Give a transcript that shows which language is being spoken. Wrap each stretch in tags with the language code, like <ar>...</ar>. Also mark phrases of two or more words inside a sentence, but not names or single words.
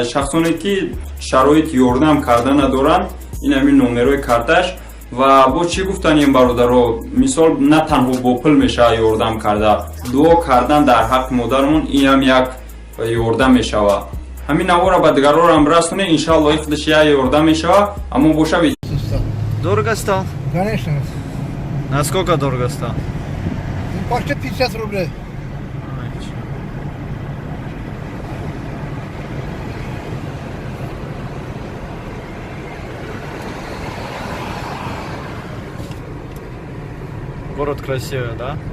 <tg>Шахсоне ки шароити ёрдам карда надоранд, ин ҳамин номерои карташ. Ва бо чӣ гуфтани ин бародаро, мисол на танҳо бо пул мешавад ёрдам карда, дуо кардан дар ҳаққи модармон ин ҳам як ёрдам мешавад. Ҳамин навора ба дигарорам расоне, иншаллоҳ ин худаш як ёрдам мешавад, аммо бошавед.</tg> <ru>Дорого стал? Конечно. Насколько дорого стал? Почти 50 рублей. Город красивый, да?</ru>